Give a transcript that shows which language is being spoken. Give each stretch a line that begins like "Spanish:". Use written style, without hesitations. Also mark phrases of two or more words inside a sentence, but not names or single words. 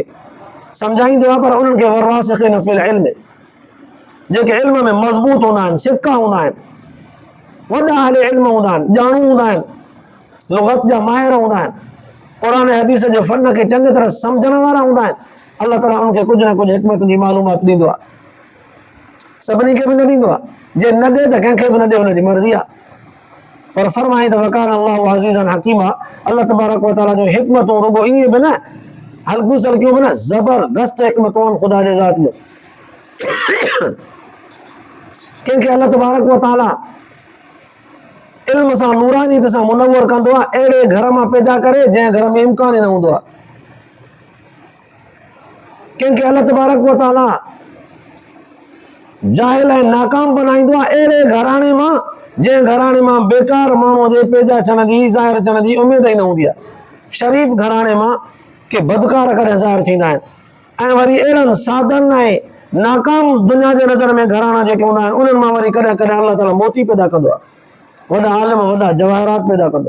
Sindhi: सम्झाईंदो आहे पर उन्हनि खे
Arabic: والراسخين في العلم,
Sindhi: जेके इल्म में मज़बूत हूंदा आहिनि, सिक्का हूंदा आहिनि, वॾा अहले इल्म हूंदा आहिनि, ॼाणू हूंदा आहिनि, लुग़त जा माहिर हूंदा आहिनि, क़ुरान हदीस जे फन खे चङी तरह सम्झण वारा हूंदा आहिनि। अलाह ताला उनखे कुझु न कुझु हिकमतुनि जी मालूमात ॾींदो आहे। सभिनी खे बि न ॾींदो आहे, जे न ॾे त कंहिंखे बि न ॾे, हुनजी मर्ज़ी आहे। पर फरमाई त
Arabic: وكان الله عزيزا حكيما, الله تبارك وتعالى
Sindhi: जो हिकमतूं रुगो ईअं बि न हल्कियूं सल्कियूं बि न, ज़बरदस्त हिकमतूं आहिनि ख़ुदा जे ज़ात जूं। कंहिंखे
Arabic: الله تبارك وتعالى
Sindhi: इल्म सां नूरानीत सां मुनव्वर कंदो आहे, अहिड़े घर मां पैदा करे जंहिं घर में इम्कान ई न हूंदो आहे। कंहिंखे
Arabic: الله تبارك وتعالى
Sindhi: जाहिल ऐं नाकाम बनाईंदो आहे, अहिड़े घराणे मां जंहिं घराणे मां बेकार माण्हूअ जे पैदा थियण जी, ज़ाहिर थियण जी उमेद ई न हूंदी आहे। शरीफ़ घराणे मां के बदकार करे ज़ाहिर थींदा आहिनि। ऐं वरी अहिड़नि साधन ऐं नाकाम दुनिया जे नज़र में घराणा जेके हूंदा आहिनि, उन्हनि मां वरी कॾहिं कॾहिं अल्लाह ताला मोती पैदा कंदो आहे, वॾा आलिम, वॾा जवाहरात पैदा कंदो।